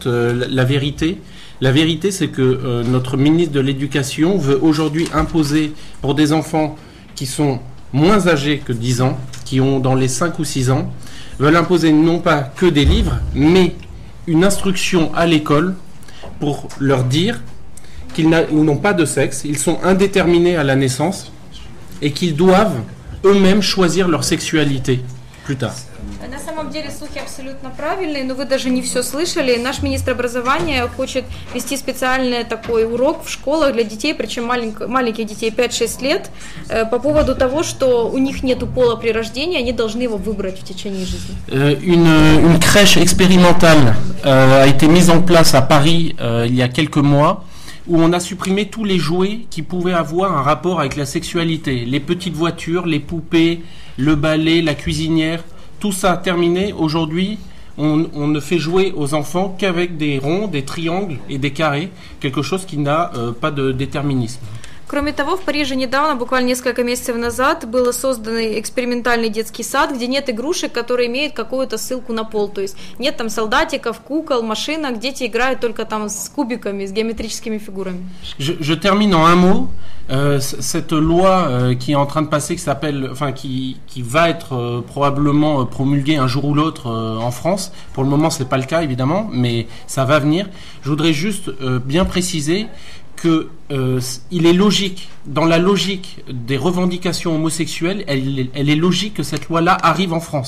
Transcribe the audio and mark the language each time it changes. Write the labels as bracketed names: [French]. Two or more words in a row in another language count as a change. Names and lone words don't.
[French] La vérité, c'est que notre ministre de l'Éducation veut aujourd'hui imposer pour des enfants qui sont moins âgés que 10 ans, qui ont dans les 5 ou 6 ans, veulent imposer non pas que des livres, mais une instruction à l'école pour leur dire qu'ils n'ont pas de sexe, ils sont indéterminés à la naissance et qu'ils doivent eux-mêmes choisir leur sexualité plus tard. [Russian] На самом деле слухи абсолютно правильные, но вы даже не все слышали. Наш министр образования хочет вести специальный такой урок в школах для детей, причем маленьких детей 5-6 лет, по поводу того, что у них нет пола при рождении, они должны его выбрать в течение жизни. [French] Une crèche expérimentale a été mise en place à Paris il y a quelques mois, où on a supprimé tous les jouets qui pouvaient avoir un rapport avec la sexualité. Les petites voitures, les poupées, le balai, la cuisinière, tout ça terminé. Aujourd'hui, on ne fait jouer aux enfants qu'avec des ronds, des triangles et des carrés, quelque chose qui n'a pas de déterminisme. [Russian] Кроме того, в Париже недавно, буквально несколько месяцев назад, был создан экспериментальный детский сад, где нет игрушек, которые имеют какую-то ссылку на пол. То есть нет там солдатиков, кукол, машинок, дети играют только там с кубиками, с геометрическими фигурами. [French] Je termine en un mot. Cette loi qui est en train de passer, qui va être probablement promulguée un jour ou l'autre en France. Pour le moment, c'est pas le cas évidemment, mais ça va venir. Je voudrais juste bien préciser que il est logique, dans la logique des revendications homosexuelles, elle est logique que cette loi-là arrive en France.